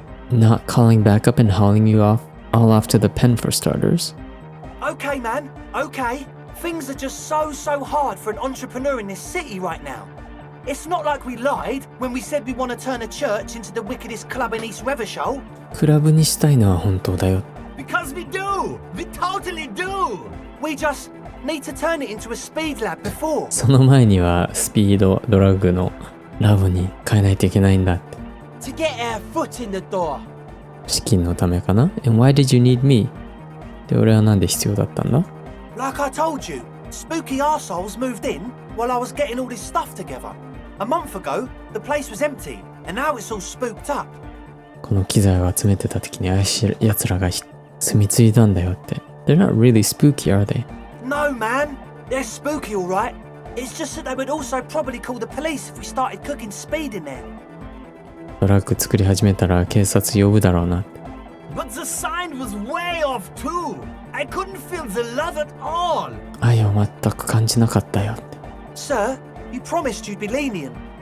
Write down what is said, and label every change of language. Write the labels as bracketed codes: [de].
[en] Not calling back up and hauling you all off to the pen for starters. Okay, man, okay. Things are just so hard for an entrepreneur in this city right now. It's not like we lied when we said we want to turn a church into the wickedest club in East Revershoal. [ja] クラブにしたいのは本当だよ。 [en] Because we do! We totally do! We just need to turn it into a speed lab before. [ja] その前にはスピードドラッグのラボに変えないといけないんだって。 [en] To get our foot in the door. [ja] 資金のためかな？ [en] And why did you need me? [ja] で、俺はなんで必要だったんだ？ [en] Like I told you, spooky arseholes moved in while I was getting all this stuff together. A month ago, the place was empty, and now it's all spooked up. [ja] この機材を集めてた時に怪しい奴らが住み着いたんだよって。 [en] They're not really spooky, are they? No, man. They're spooky, all right. It's just that they would also probably call the police if we started cooking speed in there. [ja] ドラッグ作り始めたら警察呼ぶだろうな。 [en] But the sign was way off too. I couldn't feel the love at all. [ja] 愛を全く感じなかったよって。 [en] Sir, you promised you'd be lenient.